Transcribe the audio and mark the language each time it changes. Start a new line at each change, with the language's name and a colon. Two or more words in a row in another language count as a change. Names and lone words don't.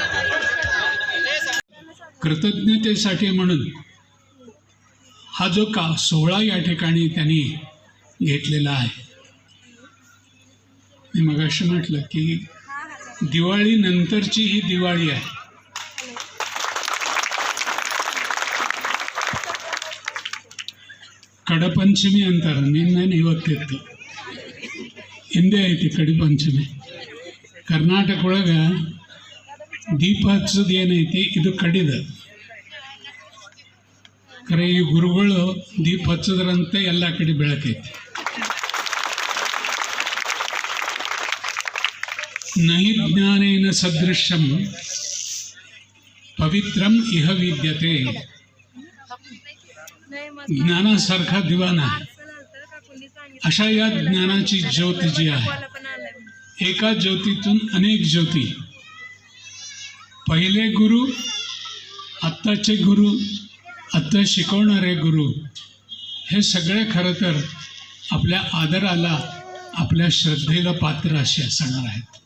Marathi: कृतज्ञतेसाठी म्हणून हा जो सोहळा या ठिकाणी त्यांनी घेतलेला आहे. मी मगाशी म्हटलं की दिवाळी नंतरची ही दिवाळी आहे.
Kannada: ಕಡಪಂಚಮಿ ಅಂತಾರೆ, ನಿನ್ನೆ ಇವತ್ತಿತ್ತು, ಹಿಂದೆ ಐತಿ ಕಡಿಪಂಚಮಿ. ಕರ್ನಾಟಕ ಒಳಗೆ ದೀಪ ಹಚ್ಚೋದು ಏನೈತಿ, ಇದು ಕಡಿದ ಖರೆ. ಈ ಗುರುಗಳು ದೀಪ ಹಚ್ಚೋದ್ರಂತೆ ಎಲ್ಲ ಕಡೆ ಬೆಳಕೈತಿ.
Sanskrit: ನಹಿ ಜ್ಞಾನೇನ ಸದೃಶಂ पवित्रम इह विद्यते.
Marathi: ज्ञानासारखा दिवा नाही. अशा या ज्ञानाची ज्योती जी आहे, एका ज्योतीतून अनेक ज्योती. पहिले गुरु, आत्ताचे गुरु, आत्ता शिकवणारे गुरु, हे सगळे खरं तर आपल्या आदराला, आपल्या श्रद्धेला पात्र असे असणार आहेत.